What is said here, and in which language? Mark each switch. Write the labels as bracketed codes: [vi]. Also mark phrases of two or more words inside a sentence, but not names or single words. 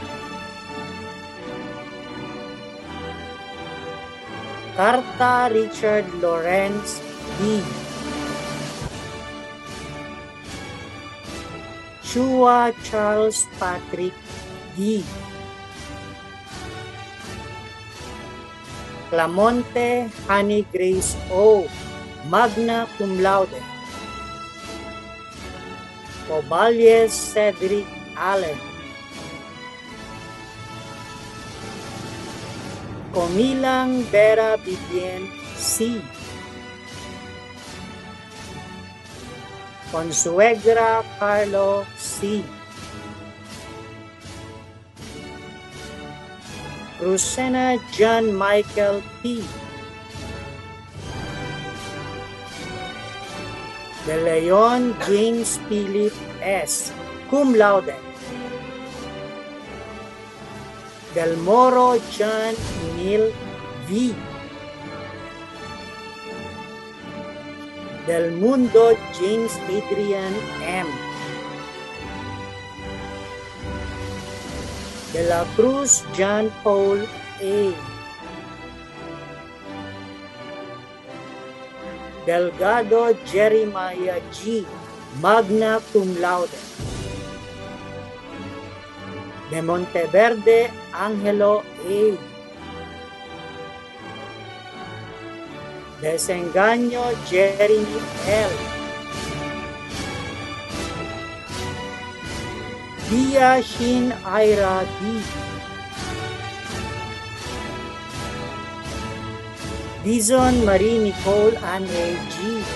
[en] Carta Richard Lawrence D. Chua Charles Patrick D. Clamonte Honey Grace O. [la] Magna Cum Laude. [en] Coballes Cedric Allen. Comilang Vera Vivian C. Consuegra Carlo C. Crucena John Michael P. De Leon James Philip S. [la] Cum laude. [en] Del Moro John Emil V. Del Mundo James Adrian M. De la Cruz John Paul A. Delgado Jeremiah G. [la] Magna Cum Laude. [en] De Monteverde Angelo A. Desengaño Jeremy L. Dia Shin Ira D. Dizon Marie Nicole Andre G.